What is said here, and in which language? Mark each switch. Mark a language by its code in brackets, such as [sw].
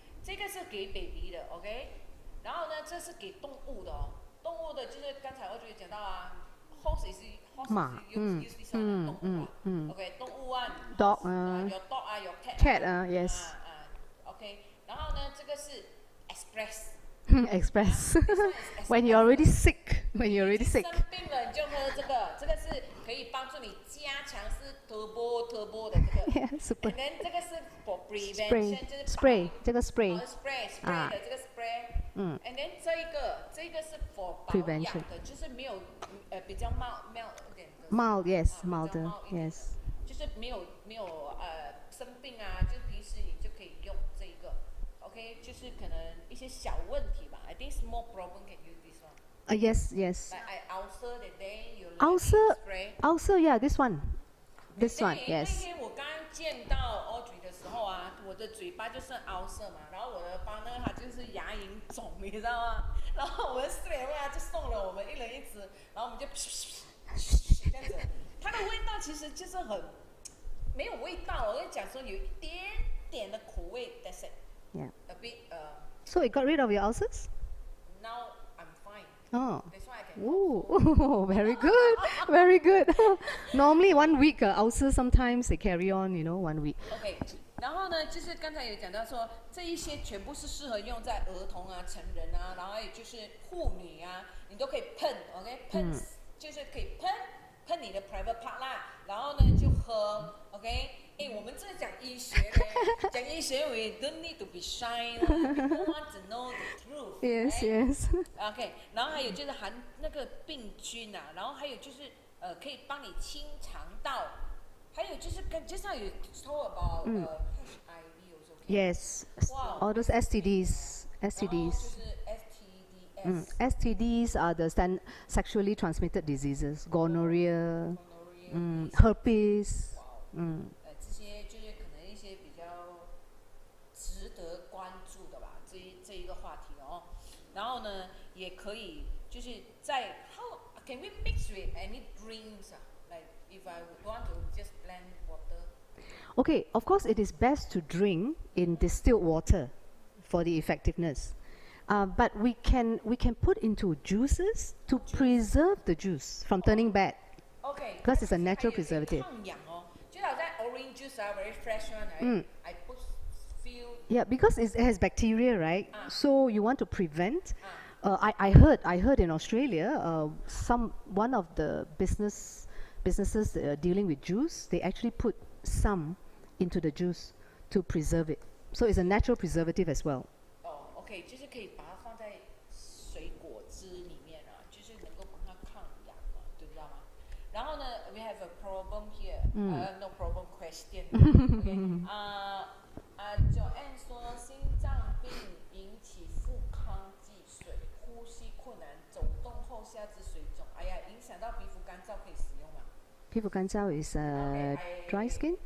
[zh] 这个是给 baby 的 ，OK， 然后呢，这是给动物的哦。动物的就是刚才我就讲到啊 ，horse 也是 usually 是动物啊 ，OK， 动物啊 [en] ，dog your dog 啊 ，your cat 啊 ，yes， [zh] OK， 然后呢，这个是 express。 [en] Express. When you're already sick. When you're already sick. [zh] 生病了你就喝这个，这个是可以帮助你加强是 turbo 的这个。 [en] Yeah, super. And then [zh] 这个是 [en] for prevention， [zh] 就是 [en] spray 这个 spray [zh] 的这个 spray。 [en] And then [zh] 这个是 for 保养的，就是没有比较mild 一点的。 [en] Mild, yes, milder, yes. [zh] 就是没有生病啊，就平时你就可以用这一个。 OK， 就是可能一些小问题吧。 [en] I think small problem can use this one. Yes. Like I ulcer that day, you ulcer, yeah, this one, yes. [zh] 那天我刚见到 Audrey 的时候啊，我的嘴巴就是 ulcer 嘛，然后我的partner他就是牙龈肿，你知道吗？然后我们straight away 他就送了我们一人一支，然后我们就这样子。它的味道其实就是很没有味道，我跟你讲说有一点点的苦味 ， [en] that's it. Yeah. A bit. So it got rid of your ulcers? Now I'm fine. Oh. That's why I can. Ooh, very good, very good. Normally 1 week ulcers sometimes they carry on, you know, 1 week. [zh] OK， 然后呢，就是刚才有讲到说，这一些全部是适合用在儿童啊、成人啊，然后还有就是妇女啊，你都可以喷 ，OK， 喷、就是可以喷你的 [en] private part [zh] 啦，然后呢就喝 ，OK。我们这讲医学嘞，讲医学 [en] we don't need to be shy [zh] 啦 ， [en] people want to know the truth. Yes. [zh] OK， 然后还有就是含那个病菌啊，然后还有就是可以帮你清肠道，还有就是 [en] just now you told about HIV also. Yes. Wow. All those STDs STDs. [zh] 就是 STDs。 [en] STDs are the sexually transmitted diseases, gonorrhea, herpes. [zh] 这些就是可能一些比较值得关注的吧，这一个话题哦。然后呢，也可以就是在 [en] how can we mix with any drinks like if I want to just blend water. Okay, of course it is best to drink in distilled water for the effectiveness. But we can put into juices to preserve the juice from turning bad. Okay. Because it's a natural preservative. [zh] 抗氧哦，就好像 [en] orange juice very fresh one, right? I put few. Yeah, because it has bacteria, right? So you want to prevent. I heard in Australia, one of the businesses dealing with juice, they actually put some into the juice to preserve it. So it's a natural preservative as well. [zh] OK， 就是可以把它放在水果汁里面啊，就是能够帮它抗氧嘛，对不知道吗？然后呢 [en] ，we have a problem here，no problem question 。 [zh] OK， Joanne 说心脏病引起腹腔积水、呼吸困难、走动后下肢水肿，哎呀，影响到皮肤干燥，可以使用吗？皮肤干燥 [en] is dry skin.